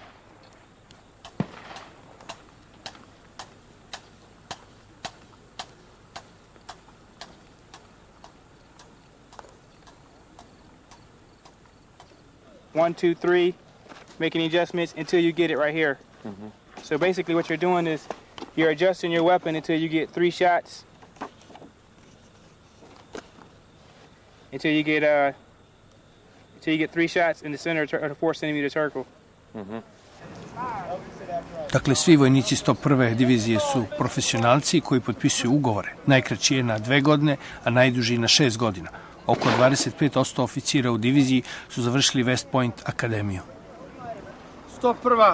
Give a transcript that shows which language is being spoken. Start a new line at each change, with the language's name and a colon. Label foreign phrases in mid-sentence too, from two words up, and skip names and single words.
English: One, two, three, making adjustments until you get it right here. So basically what you're doing is you're adjusting your weapon until you get 3 shots. Until you get 3 shots in the center of the 4 centimeter circle.
Croatian: Dakle, svi vojnici 101. divizije su profesionalci koji potpisuju ugovore. Najkraći je na 2 godine, a najduži na 6 godina. Oko 25% oficira u diviziji su završili West Point akademiju. 101.